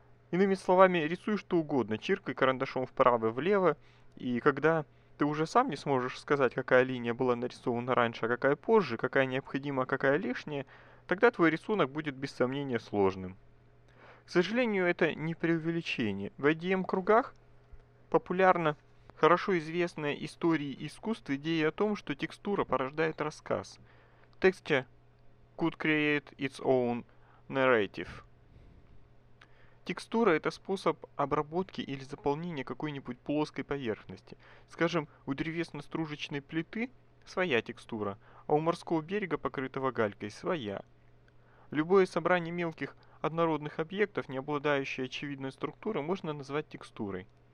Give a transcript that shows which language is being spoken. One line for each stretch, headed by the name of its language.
Russian: Иными словами, рисуй что угодно, чиркай карандашом вправо-влево, и когда ты уже сам не сможешь сказать, какая линия была нарисована раньше, а какая позже, какая необходима, а какая лишняя, тогда твой рисунок будет без сомнения сложным. К сожалению, это не преувеличение. В IDM-кругах популярна хорошо известная истории искусств идея о том, что текстура порождает рассказ.
English: Texture could create its own narrative.
Russian: Текстура — это способ обработки или заполнения какой-нибудь плоской поверхности. Скажем, у древесно-стружечной плиты своя текстура, а у морского берега, покрытого галькой, своя. Любое собрание мелких однородных объектов, не обладающие очевидной структурой, можно назвать текстурой.